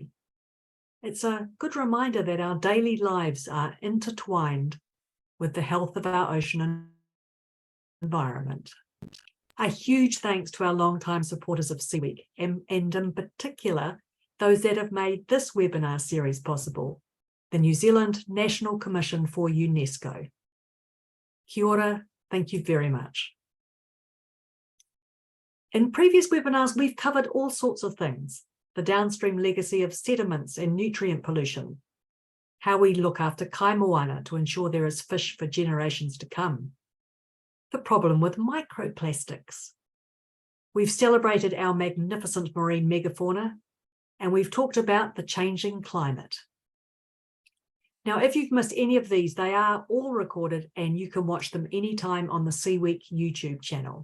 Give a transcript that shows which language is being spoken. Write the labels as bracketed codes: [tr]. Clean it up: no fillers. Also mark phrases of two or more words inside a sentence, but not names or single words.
[en] It's a good reminder that our daily lives are intertwined with the health of our ocean environment. A huge thanks to our long-time supporters of Sea Week, and in particular, those that have made this webinar series possible, the New Zealand National Commission for UNESCO. [mi] Kia ora, [en] thank you very much. In previous webinars, we've covered all sorts of things: the downstream legacy of sediments and nutrient pollution, how we look after [mi] kai moana [en] to ensure there is fish for generations to come, the problem with microplastics. We've celebrated our magnificent marine megafauna, and we've talked about the changing climate. Now, if you've missed any of these, they are all recorded and you can watch them anytime on the Sea Week YouTube channel.